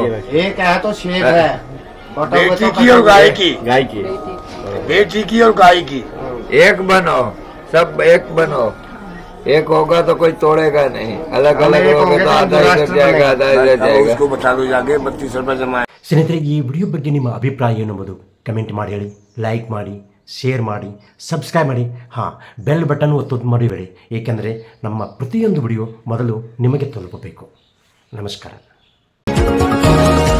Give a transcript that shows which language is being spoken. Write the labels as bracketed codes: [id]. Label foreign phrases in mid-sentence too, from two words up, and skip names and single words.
[hi] एक है तो शेर है, बेटी की और गाय की, बेटी की और गाय की एक बनो, सब एक बनो। एक होगा तो कोई तोड़ेगा नहीं, अलग अलग होगा तो आधा इधर जाएगा, आधा इधर जाएगा। उसको बता दो जाके 32 रुपए जमा। [kn] ಸ್ನೇಹಿತರೆ, ಈ ವಿಡಿಯೋ ಬಗ್ಗೆ ನಿಮ್ಮ ಅಭಿಪ್ರಾಯ ಏನೆಂಬುದು ಕಮೆಂಟ್ ಮಾಡಿ ಹೇಳಿ, ಲೈಕ್ ಮಾಡಿ, ಶೇರ್ ಮಾಡಿ, ಸಬ್ಸ್ಕ್ರೈಬ್ ಮಾಡಿ. ಬೆಲ್ ಬಟನ್ ಒತ್ತೋದು ಮರಿಬೇಡಿ, ಏಕೆಂದರೆ ನಮ್ಮ ಪ್ರತಿಯೊಂದು ವಿಡಿಯೋ ಮೊದಲು ನಿಮಗೆ ತಲುಪಬೇಕು. ನಮಸ್ಕಾರ.